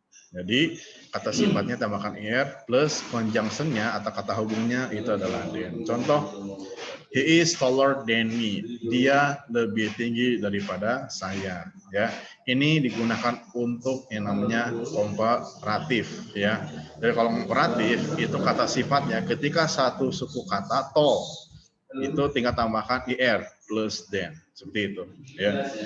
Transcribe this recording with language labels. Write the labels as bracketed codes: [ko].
[id] Jadi kata sifatnya tambahkan er plus conjunction-nya atau kata hubungnya itu adalah than. [en] Contoh, he is taller than me. [id] Dia lebih tinggi daripada saya. Ya, ini digunakan untuk yang namanya komparatif. Ya, jadi kalau komparatif itu kata sifatnya ketika satu suku kata tall itu tinggal tambahkan er plus than seperti itu. Ya.